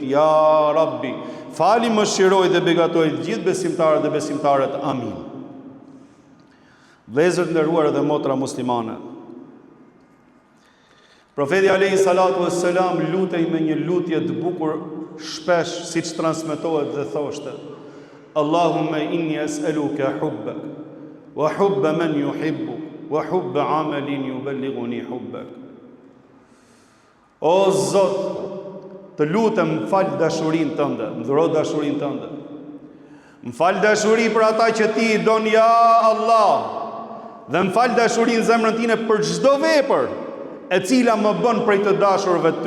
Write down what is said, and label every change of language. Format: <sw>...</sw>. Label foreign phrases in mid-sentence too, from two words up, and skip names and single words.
<sq>Ja Rabbi, fali, mëshiroj dhe begatoj të gjithë besimtarët dhe besimtarët. Amin. Vëllezër të nderuar dhe motra muslimane, Profeti</sq> <ar>عليه الصلاة والسلام</ar> <sq>lutej me një lutje të bukur shpesh, siç transmetohet dhe thoshte:</sq> <ar>اللهم إني أسألك حبك وحب من يحبك وحب عمل يبلغني حبك.</ar> <sq>O Zot, të lutem fal dashurinë tënde, më dhuro dashurinë tënde. Më fal dashuri për ata që ti i don, ja Allah, dhe më fal dashurinë zemrën time për çdo vepër e cila më bën prej të dashurve tu.</sq>